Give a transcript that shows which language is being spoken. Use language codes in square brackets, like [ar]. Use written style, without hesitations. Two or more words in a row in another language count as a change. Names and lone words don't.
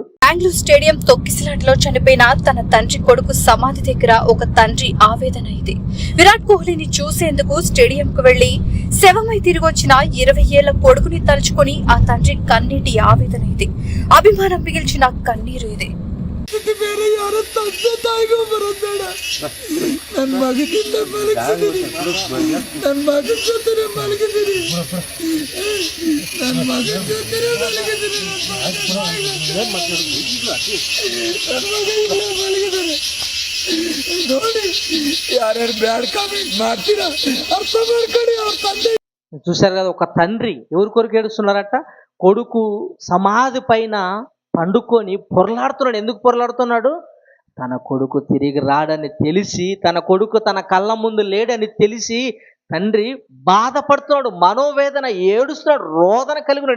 [te] బెంగళూరు స్టేడియం తొక్కిసలాటలో చనిపోయిన తన తండ్రి కొడుకు సమాధి దగ్గర ఒక తండ్రి ఆవేదన ఇది. విరాట్ కోహ్లీని చూసేందుకు స్టేడియంకు వెళ్లి శవమై తిరిగి వచ్చిన 20 ఏళ్ల కొడుకుని తలుచుకుని ఆ తండ్రి కన్నీటి ఆవేదన ఇది. అభిమానం మిగిల్చిన కన్నీరు ఇది. [kn] ಬೇರೆ ಯಾರ ತಂದೆ ತಾಯಿಗೂ ಬರೋಬೇಡ. ನನ್ನ ಮಗದಿಂದ ಮಲಗಿಸಿದೀನಿ, ನನ್ನ ಮಗನ ಜೊತೆ ಮಲಗಿದ್ದೀನಿ, ನನ್ನ ಮಗನ ಜೊತೆ ಮಲಗಿದ್ದೀನಿ, ನನ್ನ ಮಗ ಇಲ್ಲ ಮಲಗಿದ್ದಾರೆ. ನೋಡಿ ಯಾರ್ಯಾರು [en] bad comment [kn] ಮಾಡ್ತೀರಾ ಅರ್ಥ ಮಾಡ್ಕೊಳ್ಳಿ. ಅವ್ರ ತಂದೆ [te] చూశారు కదా, ఒక తండ్రి ఎవరి కొరకు ఏడుస్తున్నారట? కొడుకు సమాధి పైన పండుకొని పొరలాడుతున్నాడు. ఎందుకు పొరలాడుతున్నాడు? తన కొడుకు తిరిగి రాడని తెలిసి, తన కొడుకు తన కళ్ళ ముందు లేడని తెలిసి తండ్రి బాధపడుతున్నాడు, మనోవేదన, ఏడుస్తున్నాడు, రోదన కలిగినాడు.